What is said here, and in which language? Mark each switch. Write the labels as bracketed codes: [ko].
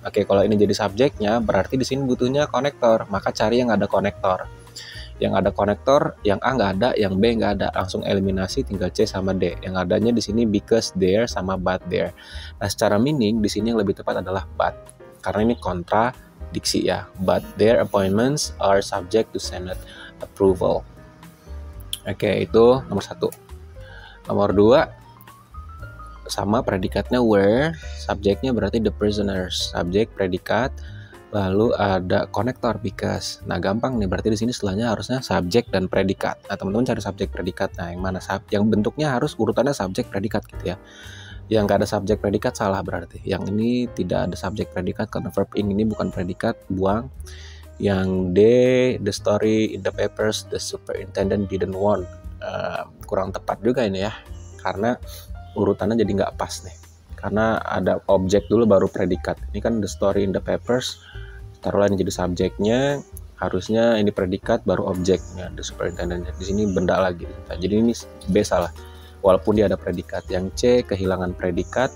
[id] Oke, kalau ini jadi subjeknya, berarti di sini butuhnya konektor. Maka cari yang ada konektor. Yang ada konektor, yang A nggak ada, yang B nggak ada. Langsung eliminasi, tinggal C sama D. Yang adanya di sini because there sama but there. Nah, secara meaning di sini yang lebih tepat adalah but. Karena ini kontradiksi ya. But their appointments are subject to Senate approval. Oke, itu nomor 1. Nomor 2, sama predikatnya were, subjeknya berarti the prisoners, subjek predikat, lalu ada konektor because. Nah gampang nih, berarti di sini setelahnya harusnya subjek dan predikat. Nah teman-teman cari subjek predikat. Nah yang mana yang bentuknya harus urutannya subjek predikat gitu ya. Yang nggak ada subjek predikat salah berarti. Yang ini tidak ada subjek predikat karena verb ini bukan predikat, buang. Yang D, [en] the story in the papers, the superintendent didn't want. [id] Kurang tepat juga ini ya, karena urutannya jadi nggak pas nih. Karena ada objek dulu baru predikat. Ini kan [en] the story in the papers, [id] taruhlah ini jadi subjeknya, harusnya ini predikat baru objeknya, [en] the superintendent. [id] Di sini benda lagi. Nah, jadi ini B salah. Walaupun dia ada predikat. Yang C kehilangan predikat.